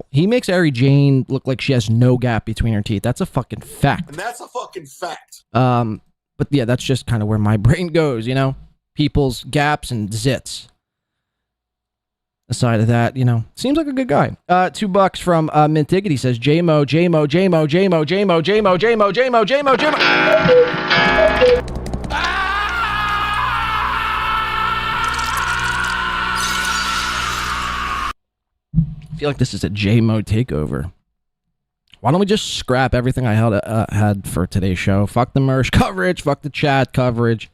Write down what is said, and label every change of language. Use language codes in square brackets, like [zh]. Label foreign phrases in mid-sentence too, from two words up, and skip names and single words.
[en] He makes Ari Jane look like she has no gap between her teeth. That's a fucking fact. And that's a fucking fact. But yeah, that's just kind of where my brain goes, People's gaps and zits. Aside of that, seems like a good guy. $2 from Mint Diggity says, J-Mo, J-Mo, J-Mo, J-Mo, J-Mo, J-Mo, J-Mo, J-Mo, J-Mo, J-Mo. I feel like this is a J-Mo takeover. Why don't we just scrap everything I had for today's show? Fuck the Mersh coverage, fuck the chat coverage.